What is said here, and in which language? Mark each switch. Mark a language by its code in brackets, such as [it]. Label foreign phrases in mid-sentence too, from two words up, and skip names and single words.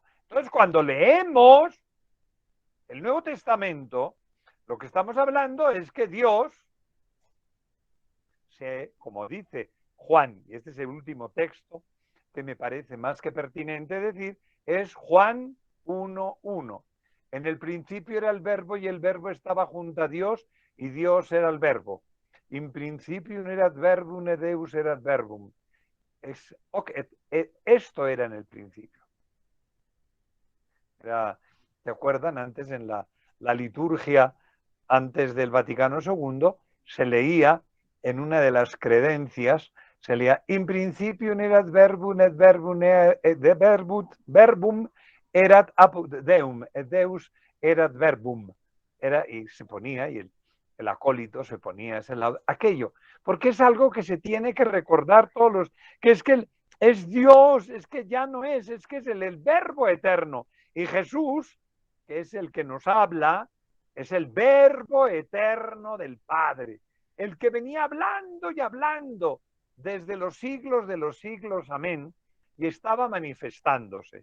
[es] Entonces, cuando leemos el Nuevo Testamento, lo que estamos hablando es que Dios, como dice Juan, y este es el último texto que me parece más que pertinente decir, es Juan 1:1. En el principio era el verbo y el verbo estaba junto a Dios y Dios era el verbo. [la] In principio erat verbum et Deus erat verbum. [es] Esto era en el principio. ¿Te acuerdan? Antes en la liturgia, antes del Vaticano II, se leía en una de las credencias, se leía [la] in principio erat verbum et verbum erat apud Deum et Deus erat verbum. [es] Y se ponía, y el acólito se ponía a ese lado, aquello, porque es algo que se tiene que recordar todos que es que es Dios, es que ya no es que es el verbo eterno. Y Jesús, que es el que nos habla, es el verbo eterno del Padre, el que venía hablando y hablando desde los siglos de los siglos, amén, y estaba manifestándose.